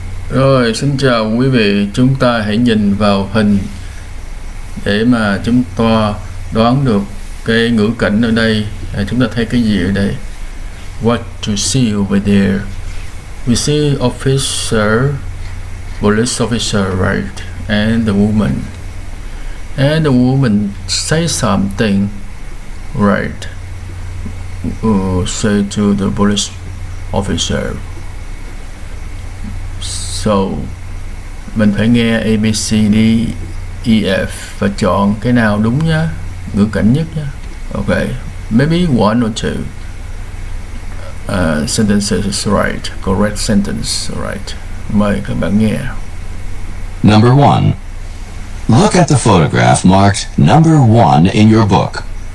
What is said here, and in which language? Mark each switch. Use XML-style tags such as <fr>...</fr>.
<vi>Rồi, xin chào quý vị, chúng ta hãy nhìn vào hình để mà chúng ta đoán được cái ngữ cảnh ở đây. Chúng ta thấy cái gì ở đây?</vi> <en>What to see over there? We see officer, police officer, right? And the woman. And the woman say something, right? Say to the police officer.</en> <vi>So, mình phải nghe A, B, C, D, E, F và chọn cái nào đúng nhá, ngữ cảnh nhất nhá.</vi> <en>Okay, maybe one or two sentences is right, correct sentence, right.</en> <vi>Mời các bạn nghe.</vi> <en>Number 1. Look at the photograph marked number 1 in your book.</en>